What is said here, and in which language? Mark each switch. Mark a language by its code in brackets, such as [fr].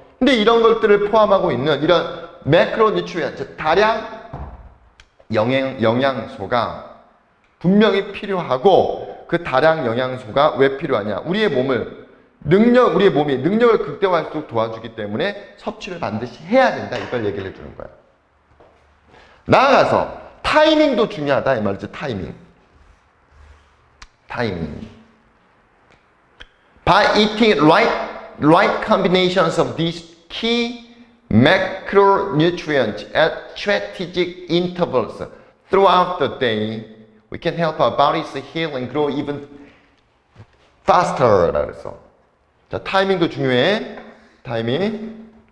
[ko] 근데 이런 것들을 포함하고 있는 이런 매크로뉴트리언트, 다량 영양소가 분명히 필요하고, 그 다량 영양소가 왜 필요하냐? 우리의 몸이 능력을 극대화할 수 있도록 도와주기 때문에 섭취를 반드시 해야 된다. 이걸 얘기를 해주는 거야. 나아가서 타이밍도 중요하다 이 말이지. 타이밍. [en] By eating right combinations of these key macronutrients at strategic intervals throughout the day, we can help our bodies heal and grow even faster. [ko] 그래서 자, 타이밍도 중요해. 타이밍.